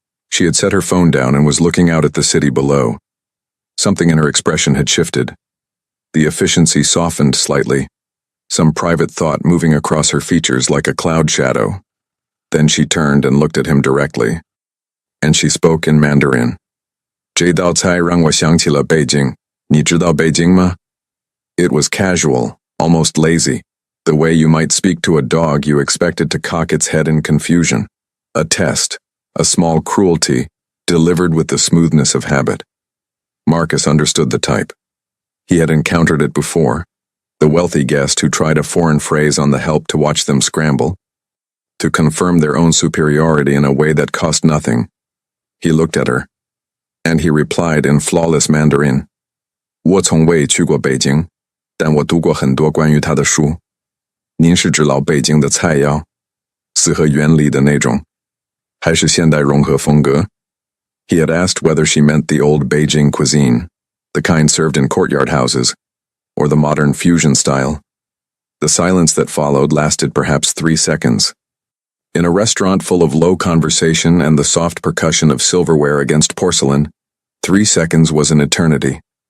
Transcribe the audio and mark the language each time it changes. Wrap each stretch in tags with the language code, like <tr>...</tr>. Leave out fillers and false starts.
<en>She had set her phone down and was looking out at the city below. Something in her expression had shifted. The efficiency softened slightly, some private thought moving across her features like a cloud shadow. Then she turned and looked at him directly. And she spoke in Mandarin.</en> <zh>这道菜让我想起了北京. 你知道北京吗?</zh> <en>It was casual, almost lazy. The way you might speak to a dog you expected to cock its head in confusion. A test, a small cruelty, delivered with the smoothness of habit. Marcus understood the type. He had encountered it before. The wealthy guest who tried a foreign phrase on the help to watch them scramble, to confirm their own superiority in a way that cost nothing. He looked at her, and he replied in flawless Mandarin.</en> <zh>我从未去过北京，但我读过很多关于它的书。您是指老北京的菜肴，四合院里的那种，还是现代融合风格?</zh> <en>He had asked whether she meant the old Beijing cuisine, the kind served in courtyard houses, or the modern fusion style. The silence that followed lasted perhaps 3 seconds. In a restaurant full of low conversation and the soft percussion of silverware against porcelain, 3 seconds was an eternity.</en>